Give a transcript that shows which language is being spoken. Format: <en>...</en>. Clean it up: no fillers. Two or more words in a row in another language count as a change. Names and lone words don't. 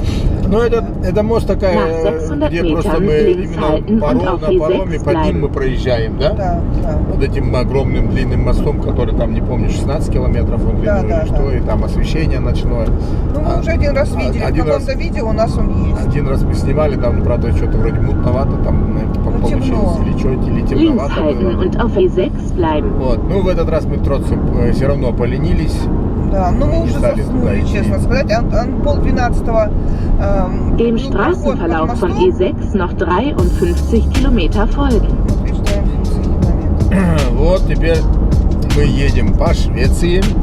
<ru>Ну, это мост такая, где просто мы именно на пароме под ним мы проезжаем, да? Да, да. Вот этим огромным длинным мостом, который там, не помню, 16 километров он длиной Да, или что, да. и там освещение ночное. Ну, мы уже один раз видели, один в каком-то видео у нас он есть. Один раз мы снимали, там, правда, что-то вроде мутновато там получилось, темно. или что, или</ru> <de>Links</de> <ru>темновато</ru> <de>halten</de> <ru>было.</ru> <de>und auf E6 bleiben.</de> <ru>Вот, ну, в этот раз мы тротцем все равно поленились. Да, но мы Не уже стали туда заснули, идти. честно сказать. Пол-12</ru> <de>Dem Straßenverlauf von E6 noch 53 Kilometer folgen.</de> <ru>Вот, теперь мы едем по Швеции.</ru>